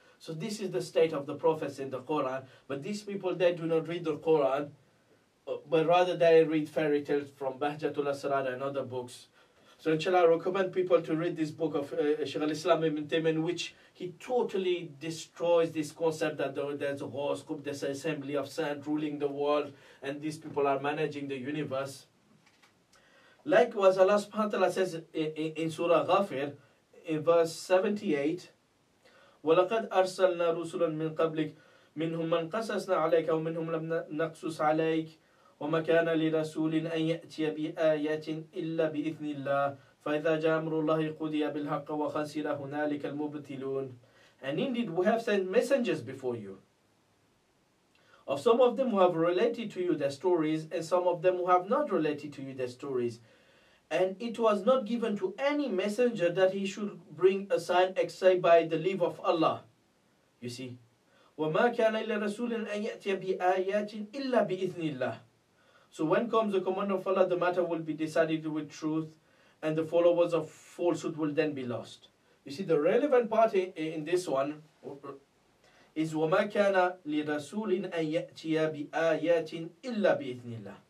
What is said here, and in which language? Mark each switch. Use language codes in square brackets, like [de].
[en] So this is the state of the prophets in the Quran. But these people, they do not read the Quran, but rather they read fairy tales from Bahjatul Asrar and other books. So inshallah, I recommend people to read this book of Shaykh al-Islam ibn Taymiyyah, in which he totally destroys this concept that there's a horoscope, there's an assembly of sand ruling the world, and these people are managing the universe. Likewise, Allah subhanahu wa ta'ala says in Surah Ghafir, in verse 78, [ar] وَلَقَدْ أَرْسَلْنَا رُسُلًا مِنْ قَبْلِكَ مِنْهُمْ مَنْ قَصَصْنَا عَلَيْكَ وَمِنْهُمْ لَمْ نَقْصُصْ عَلَيْكَ وما كان لرسول أن يأتي بآيات إلا بإذن الله فإذا جاء أمر الله قضي بالحق وخسر هنالك المبتلون. [en] And indeed we have sent messengers before you, of some of them who have related to you their stories, and some of them who have not related to you their stories. And it was not given to any messenger that he should bring a sign except by the leave of Allah. You see, [ar] وما كان لرسول أن يأتي بآيات إلا بإذن الله. [en] So when comes the command of Allah, the matter will be decided with truth, and the followers of falsehood will then be lost. You see, the relevant part in this one is [ar] وَمَا كَانَ لِرَسُولٍ أَن يَأْتِيَ بِآيَاتٍ إِلَّا بِإِذْنِ اللَّهِ.